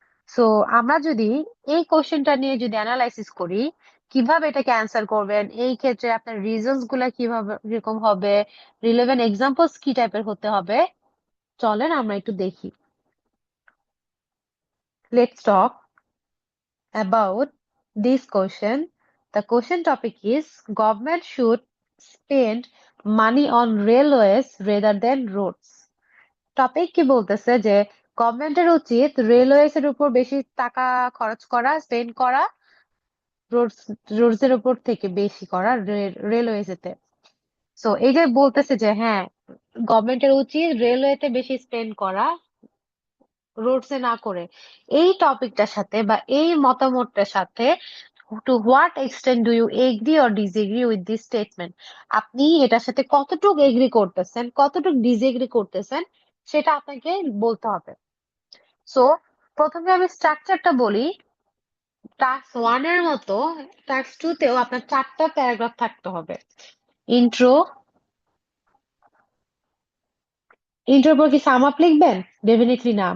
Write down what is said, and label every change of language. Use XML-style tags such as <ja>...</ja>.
<bn>So আমরা যদি এই কোশ্চেনটা নিয়ে যদি অ্যানালাইসিস করি, কিভাবে এটাকে অ্যান্সার করবেন, এই ক্ষেত্রে আপনার রিজনস গুলা কিভাবে কিরকম হবে, রিলেভেন্ট এক্সাম্পলস কি টাইপের হতে হবে, চলেন আমরা একটু দেখি।</bn> <en>Let's talk about this question. The question topic is government should spend money on railways rather than roads.</en> <bn>Topic কি বলতেছে যে গভর্নমেন্টের উচিত রেলওয়েজ এর উপর বেশি টাকা খরচ করা, স্পেন্ড করা, রোডস রোডস এর উপর থেকে বেশি করা রেলওয়েজ এতে। সো এই যে বলতেছে যে হ্যাঁ গভর্নমেন্টের উচিত রেলওয়েতে বেশি স্পেন্ড করা, রোডসে না করে। এই টপিকটার সাথে বা এই মতামতটার সাথে</bn> <en>to what extent do you agree or disagree with this statement?</en> <bn>আপনি এটার সাথে কতটুকু এগ্রি করতেছেন, কতটুকু ডিসএগ্রি করতেছেন, সেটা আপনাকে বলতে হবে। সো প্রথমে আমি স্ট্রাকচারটা বলি। টাস্ক 1 এর মতো টাস্ক 2 তেও আপনার 4টা প্যারাগ্রাফ থাকতে হবে। ইন্ট্রো, ইন্ট্রোর পর কি সাম আপ লিখবেন? ডেফিনেটলি না।</bn>